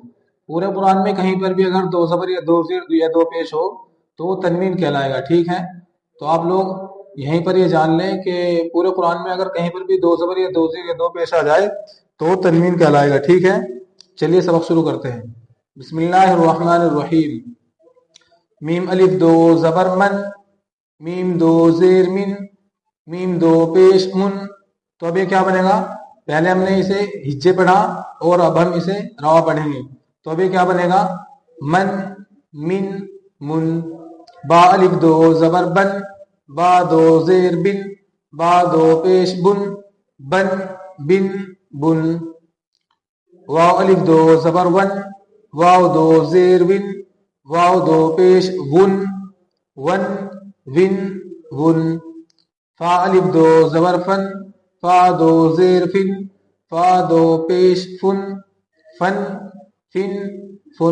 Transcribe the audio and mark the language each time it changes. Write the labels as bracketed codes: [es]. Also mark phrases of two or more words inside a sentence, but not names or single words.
[ur] پورے قرآن میں کہیں پر بھی اگر دو زبر یا دو زیر یا دو پیش ہو تو وہ تنوین کہلائے گا، ٹھیک ہے؟ تو آپ لوگ یہیں پر یہ جان لیں کہ پورے قرآن میں اگر کہیں پر بھی دو زبر یا دو زیر یا دو پیش آ جائے تو وہ تنوین کہلائے گا، ٹھیک ہے؟ چلیے سبق شروع کرتے ہیں۔ [ar] بسم اللہ الرحمن الرحیم۔ [ur] میم الف دو زبر من، میم دو زیر من، میم دو پیش من۔ تو اب یہ کیا بنے گا؟ پہلے ہم نے اسے ہجے پڑھا اور اب ہم اسے روا پڑھیں گے۔ تو اب یہ کیا بنے گا؟ من، من، من۔ با الف دو زبر بن، با دو زیر بن، با دو پیش بن، بن، بن، بن۔ واو الف دو زبر ون، واو دو زیر ون، واو دو پیش ون، ون، ون، ون۔ فا الف دو زبر فن، فا دو زیر فن، فا دو پیش فن، فن، فن، فن۔